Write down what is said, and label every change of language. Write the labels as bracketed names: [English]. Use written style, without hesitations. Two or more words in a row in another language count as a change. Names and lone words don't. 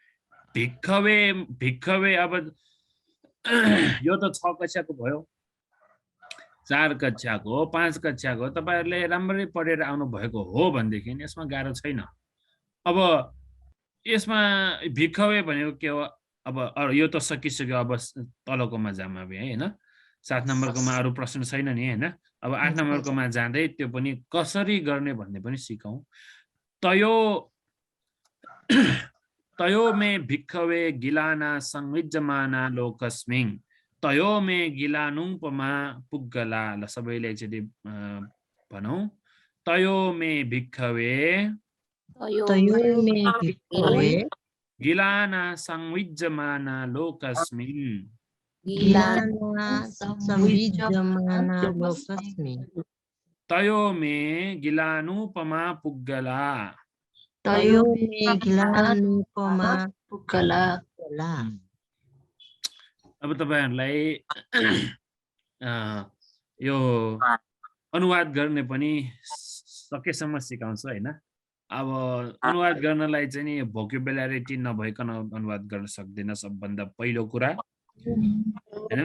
[Nepali] भिक्खवे अब यो त 6 कक्षाको भयो, 4 कक्षाको, 5 कक्षाको तपाईहरुले राम्ररी पढेर आउनु भएको हो भनेदेखि यसमा गाह्रो छैन। अब यसमा भिक्खवे भनेको के हो? अब यो त सकिसक्यो, अब तलकोमा जाम अब हैन। 7 नम्बरकोमा अरु प्रश्न छैन नि हैन। अब 8 नम्बरकोमा जाँदै त्यो पनि कसरी गर्ने भन्ने पनि सिकौं। [Pali] तयो मे भिक्खवे गिलाना संविज्जमाना लोकस्मिङ, तयो मे गिलानुपमा पुग्गला। [Nepali] ल सबैले एकचोटि भनौं। [Pali] तयो मे भिक्खवे गिलाना संविज्जमाना लोकस्मिङ, तयो मे गिलानुपमा पुग्गला। [Nepali] अब तपाईहरुलाई यो अनुवाद गर्ने पनि सकेसम्म सिकाउँछु हैन। अब अनुवाद गर्नलाई चाहिँ नि भोक्याबुलारिटी नभइकन अनुवाद गर्न सक्दैन सबभन्दा पहिलो कुरा हैन।